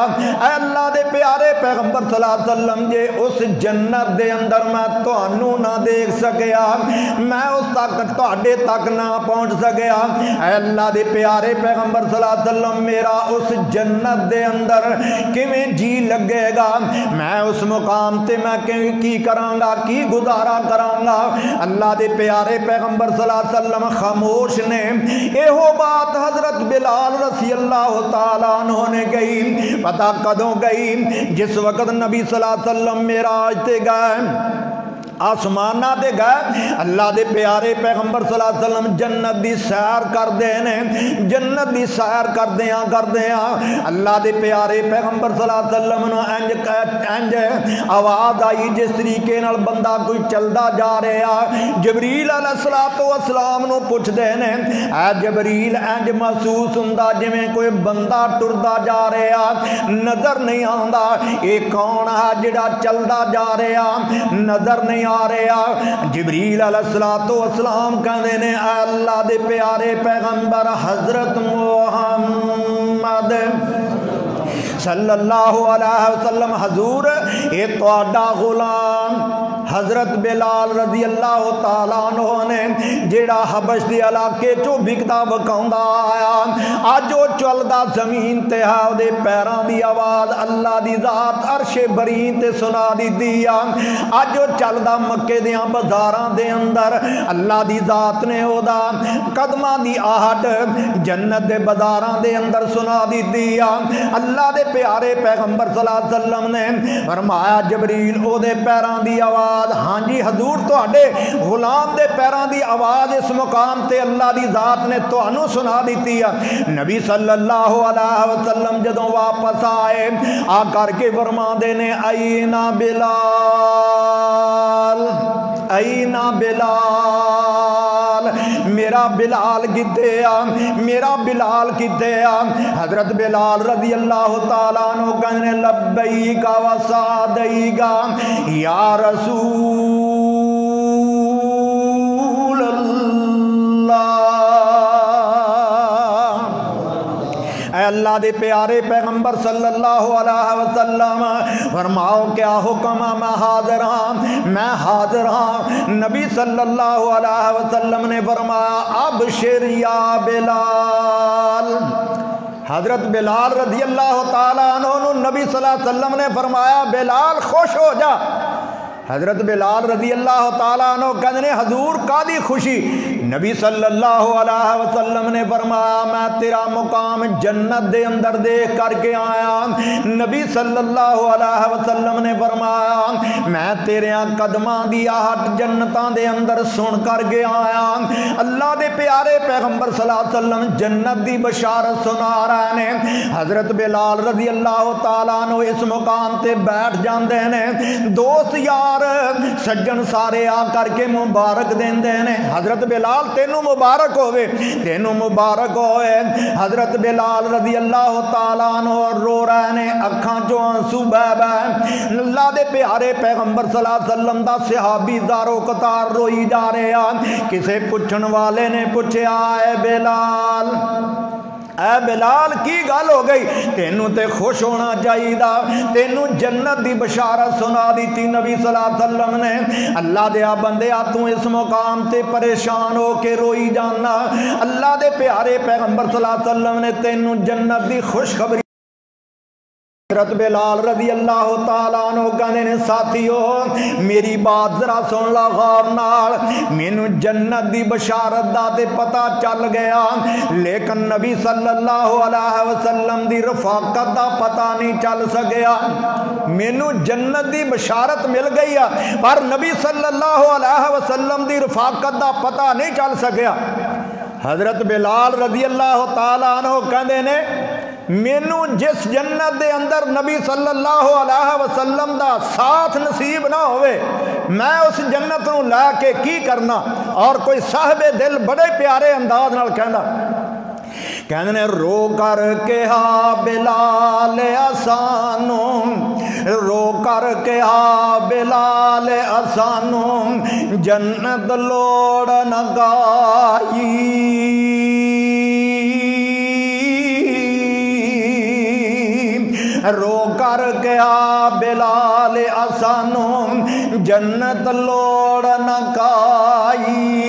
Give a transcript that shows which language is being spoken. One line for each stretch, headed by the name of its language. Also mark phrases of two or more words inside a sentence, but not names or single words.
Punjabi: اے اللہ دے پیارے پیغمبر
Arabic: صلی اللہ علیہ وسلم
Punjabi: جے اس جنت دے اندر میں تہانوں نہ دیکھ سکیا، میں اس تک تہاڈے تک نہ پہنچ سکیا، اے اللہ دے پیارے پیغمبر
Arabic: صلی اللہ علیہ وسلم
Punjabi: میرا اس جنت دے اندر کیویں جی لگے گا، میں اس مقام تے میں کی کراں گا، کی گزارا کراں گا۔ اللہ دے پیارے پیغمبر
Arabic: صلی اللہ علیہ وسلم
Punjabi: خاموش نے۔ ایہو بات حضرت بلال
Arabic: رضی اللہ تعالیٰ عنہ
Punjabi: نے گئی، پتہ کدوں گئی؟ جس وقت نبی
Arabic: صلی اللہ علیہ وسلم
Punjabi: معراج تے گئے، اسمانا تے گئے اللہ دے پیارے پیغمبر
Arabic: صلی اللہ علیہ وسلم
Punjabi: جنت دی سیر کرتے ہیں. جنت دی سیر کردیاں اللہ دے پیارے پیغمبر
Arabic: صلی اللہ علیہ وسلم
Punjabi: نوں انج آواز آئی جس طریقے نال بندہ کوئی چلدا جا رہا. जबरील
Arabic: علیہ الصلاۃ والسلام
Punjabi: نوں پچھدے نے اے جبریل انج محسوس ہندا جویں کوئی بندہ ٹردا جا رہا نظر نہیں آندا، یہ کون ہے جیہڑا چلدا جا رہا نظر نہیں آ رہا. जिबरील
Arabic: علیہ الصلاۃ والسلام
Punjabi: کہندے نے اللہ دے پیارے پیغمبر حضرت محمد
Arabic: صلی اللہ علیہ وسلم
Punjabi: حضور یہ تہاڈا غلام حضرت بلال
Arabic: رضی اللہ تعالیٰ عنہ
Punjabi: نے جیہڑا حبش کے علاقے چوں وکدا وکاؤندا آیا اج او چلدا زمین تے ہے اوہدے پیراں دی آواز اللہ دی ذات عرشے بریں تے سنا دی اج او چلدا مکے دیاں بازاراں دے اندر اللہ دی ذات نے اوہدا قدماں دی آہٹ جنت دے بازاراں دے اندر سنا دی اللہ دے پیارے پیغمبر
Arabic: صلی اللہ علیہ وسلم
Punjabi: نے فرمایا جبریل اوہدے پیراں دی آواز ہاں جی حضور تہاڈے غلام دے پیراں دی آواز اس مقام تے اللہ دی ذات نے تہانوں سنا دی ہے. नबी
Arabic: صلی اللہ علیہ وسلم
Punjabi: جدوں واپس آئے آ کرکے فرماندے نے آئینہ بلال آئینہ بلال میرا بلال کتھے آ میرا بلال کتھے آ मेरा बिलाल किथे आ। हजरत बिलाल
Arabic: رضی اللہ تعالیٰ عنہ
Punjabi: कहने
Arabic: لبیک و سعدیک یا رسول اللہ
Punjabi: دے پیارے پیغمبر
Arabic: صلی اللہ علیہ وسلم
Punjabi: فرماؤ کیا حکم ہے میں حاضر ہاں. नबी
Arabic: صلی اللہ علیہ وسلم
Punjabi: نے فرمایا
Arabic: أبشر یا بلال.
Punjabi: हजरत बिलाल
Arabic: رضی اللہ تعالیٰ عنہ
Punjabi: नबी
Arabic: صلی اللہ علیہ وسلم
Punjabi: نے فرمایا بلال خوش ہو جا. हजरत बिलाल
Arabic: رضی اللہ تعالیٰ عنہ
Punjabi: کہنے حضور کادی خوشی. नबी
Arabic: صلی اللہ علیہ وسلم
Punjabi: نے فرمایا میں تیرا مقام جنت دے اندر دیکھ کرکے آیا. नबी
Arabic: صلی اللہ علیہ وسلم
Punjabi: نے فرمایا میں تیرے قدماں دی آہٹ جنتاں دے اندر سن کرکے آیا. اللہ دے پیارے پیغمبر
Arabic: صلی اللہ علیہ وسلم
Punjabi: جنت دی بشارت سنا رہے نے. हजरत बिलाल
Arabic: رضی اللہ تعالیٰ عنہ
Punjabi: اس مقام تے بیٹھ جاتے نے. دوست یار سجن سارے آ کرکے مبارک دیندے نے حضرت بلال تینوں مبارک ہووے تینوں مبارک ہوئے. हजरत बिलाल
Arabic: رضی اللہ تعالیٰ عنہ
Punjabi: رو رہے نے اکھاں چوں آنسو بہہ بہہ. اللہ دے پیارے پیغمبر
Arabic: صلی اللہ علیہ وسلم
Punjabi: دا صحابی دارو قطار روئی جا رہے ہیں. کسے پچھن والے نے پچھیا اے بلال اے بلال کی گل ہو گئی تینوں تے خوش ہونا چاہیے تینوں جنت دی بشارت سنا دی نبی
Arabic: صلی اللہ علیہ وسلم
Punjabi: ने। اللہ دے بندے تو اس مقام تے پریشان ہو کے روئی جانا اللہ دے پیارے پیغمبر
Arabic: صلی اللہ علیہ وسلم
Punjabi: نے تینوں جنت دی خوشخبری. हज़रत बिलाल
Arabic: رضی اللہ تعالیٰ عنہ
Punjabi: کہندے نے ساتھیو میری بات ذرا سن لا غور نال مینوں جنت دی بشارت دا تے پتہ چل گیا لیکن نبی
Arabic: صلی اللہ علیہ وسلم
Punjabi: دی رفاقت دا پتہ نہیں چل سکیا. مینوں جنت دی بشارت مل گئی ہے پر نبی
Arabic: صلی اللہ علیہ وسلم
Punjabi: دی رفاقت دا پتہ نہیں چل سکیا. हज़रत बिलाल
Arabic: رضی اللہ تعالیٰ عنہ
Punjabi: کہندے نے مینوں جس جنت دے اندر نبی
Arabic: صلی اللہ علیہ وسلم
Punjabi: دا ساتھ نصیب نہ ہووے میں اس جنت نوں لے کے کی کرنا. اور کوئی صاحبِ دل بڑے پیارے انداز نال کہندے نے رو کر کے ہا بلال اسانوں رو کر کے ہا بلال اسانوں جنت لوڑ نہ گائی رو کر گیا بلال اسانوں جنت لوڑ نہ کائی.